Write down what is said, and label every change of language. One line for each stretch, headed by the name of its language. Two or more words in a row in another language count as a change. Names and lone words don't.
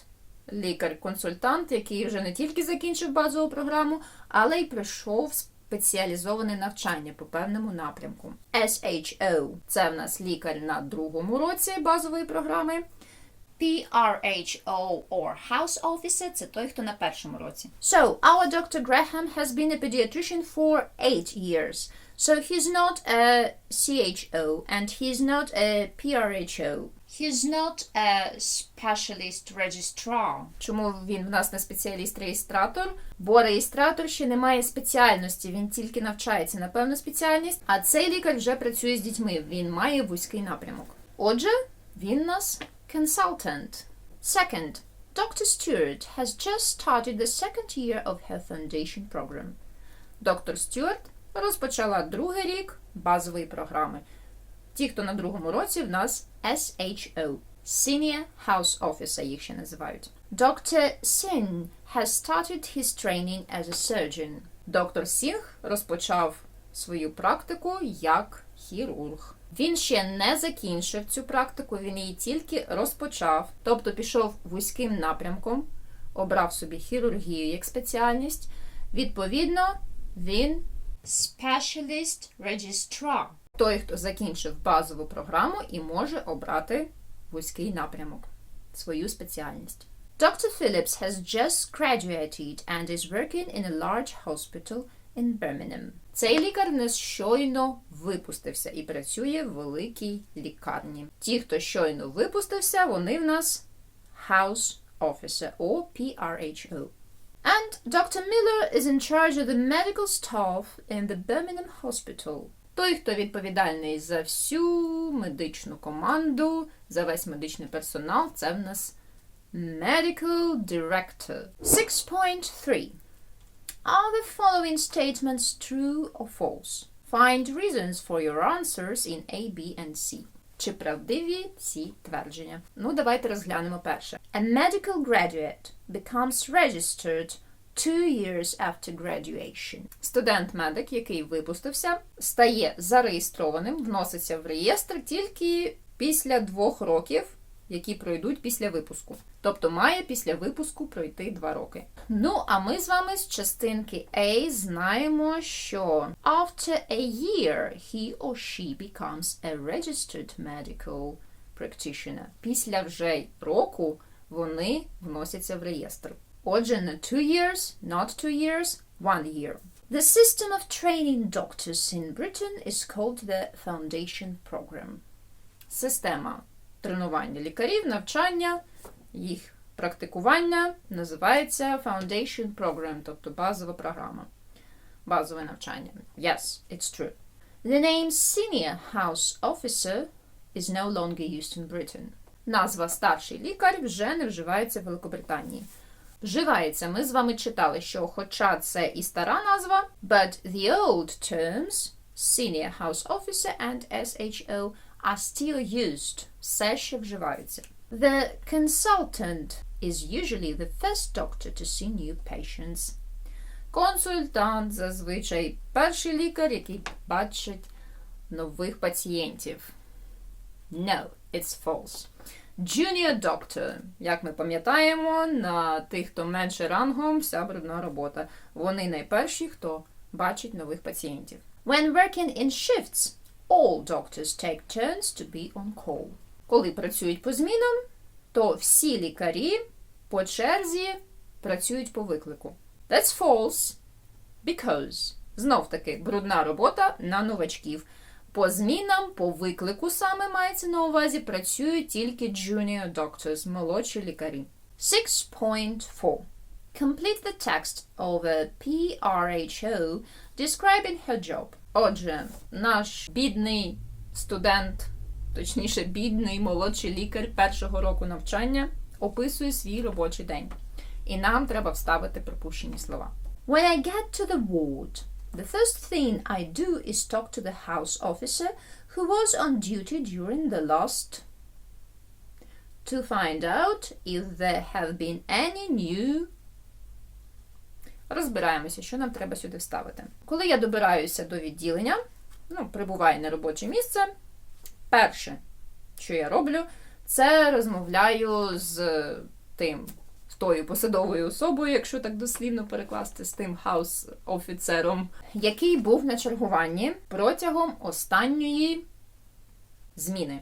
Ukrainian: Лікар-консультант, який вже не тільки закінчив базову програму, але й пройшов спеціалізоване навчання по певному напрямку. SHO – це в нас лікар на другому році базової програми.
English: PRHO or House Officer –
Ukrainian: це той, хто на першому році.
English: So, our Dr. Graham has been a pediatrician for 8 years. So, he's not a CHO and he's not a PRHO. He's not a specialist registrar.
Ukrainian: Чому він в нас не спеціаліст-реєстратор? Бо реєстратор ще не має спеціальності, він тільки навчається на певну спеціальність, а цей лікар вже працює з дітьми, він має вузький напрямок. Отже, він у нас consultant.
English: Second, Dr. Stewart has just started the second year of her foundation program.
Ukrainian: Доктор Стюарт розпочала другий рік базової програми. Ті, хто на другому році, в нас SHO.
English: Senior House Officer
Ukrainian: їх ще називають.
English: Dr. Singh has started his training as a surgeon.
Ukrainian: Доктор Сінг розпочав свою практику як хірург. Він ще не закінчив цю практику, він її тільки розпочав, тобто пішов вузьким напрямком, обрав собі хірургію як спеціальність. Відповідно, він
English: Specialist Registrar.
Ukrainian: Той, хто закінчив базову програму і може обрати вузький напрямок, свою спеціальність.
English: Dr. Phillips has just graduated and is working in a large hospital in Birmingham.
Ukrainian: Цей лікар не щойно випустився і працює в великій лікарні. Ті, хто щойно випустився, вони в нас
English: House Officer or PRHO. And Dr. Miller is in charge of the medical staff in the Birmingham Hospital.
Ukrainian: Той, хто відповідальний за всю медичну команду, за весь медичний персонал, це в нас
English: Medical Director.
Ukrainian: 6.3.
English: Are the following statements true or false? Find reasons for your answers in A, B, and C.
Ukrainian: Чи правдиві ці твердження? Ну, давайте розглянемо перше. A medical graduate becomes registered 2 years after graduation. Студент-медик, який випустився, стає зареєстрованим, вноситься в реєстр тільки після 2 років, які пройдуть після випуску. Тобто має після випуску пройти 2 роки. Ну, а ми з вами з частинки A знаємо, що
English: after a year he or she becomes a registered medical practitioner.
Ukrainian: Після вже року вони вносяться в реєстр. Отже, не
English: 2 years, not 2 years, 1 year. The system of training doctors in Britain is called the Foundation Program.
Ukrainian: Система тренування лікарів, навчання, їх практикування називається
English: Foundation Program,
Ukrainian: тобто базова програма, базове навчання.
English: Yes, it's true. The name Senior House Officer is no longer used in Britain.
Ukrainian: Назва старший лікар вже не вживається в Великобританії. Вживається, ми з вами читали, що хоча це і стара назва,
English: but the old terms Senior House Officer and SHO are still used.
Ukrainian: Все ще вживаються.
English: The consultant is usually the first doctor to see new patients.
Ukrainian: Консультант зазвичай перший лікар, який бачить нових пацієнтів.
English: No, it's false. Junior doctor.
Ukrainian: Як ми пам'ятаємо, на тих, хто менше рангом, вся брудна робота. Вони найперші, хто бачить нових пацієнтів. When working in shifts, all doctors take turns to be on call. Коли працюють по змінам, то всі лікарі по черзі працюють по виклику.
English: That's false, because,
Ukrainian: знов-таки, брудна робота на новачків. По змінам, по виклику саме мається на увазі, працюють тільки
English: junior doctors,
Ukrainian: молодші лікарі. 6.4.
English: Complete the text of a PRHO describing her job.
Ukrainian: Отже, наш бідний студент, точніше, бідний молодший лікар першого року навчання описує свій робочий день. І нам треба вставити пропущені слова. When I get to the ward, the first thing I do is talk to the house officer who was on duty during the last to find out if there have been any new. Розбираємося, що нам треба сюди вставити. Коли я добираюся до відділення, прибуваю на робоче місце, перше, що я роблю, це розмовляю з тою посадовою особою, якщо так дослівно перекласти, з тим хаус-офіцером, який був на чергуванні протягом останньої зміни.